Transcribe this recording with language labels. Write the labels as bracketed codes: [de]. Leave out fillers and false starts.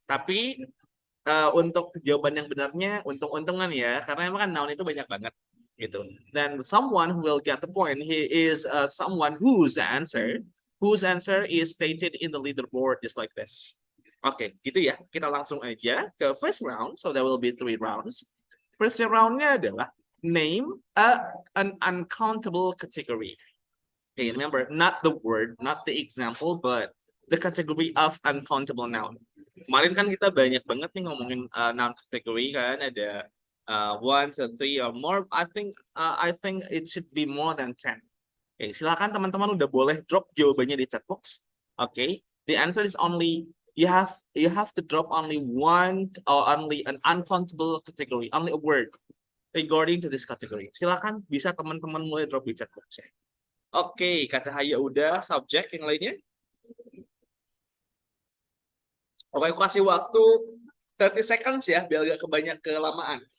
[id] Tapi untuk jawaban yang benarnya untung-untungan ya, karena emang kan noun itu banyak banget gitu. [en] Dan someone who will get the point, he is someone whose answer is stated in the leaderboard just like this. [id] Oke, gitu ya. Kita langsung aja ke [en] first round. So there will be 3 rounds. First roundnya adalah name an uncountable category. Okay, remember, not the word, not the example, but the category of uncountable noun. [id] Kemarin kan kita banyak banget nih ngomongin noun category kan, ada [en] 1 to 3 or more. I think it should be more than 10. Okay, [id] silakan teman-teman udah boleh drop jawabannya di chat box. [en] Okay, the answer is only you have to drop only one or only an uncountable category, only a word regarding to this category. [id] Silakan bisa teman-teman mulai drop di chat box ya. Oke, Kak Cahaya udah, subjek yang lainnya. Oke, aku kasih waktu [en] 30 seconds [id] ya, biar gak kebanyak kelamaan.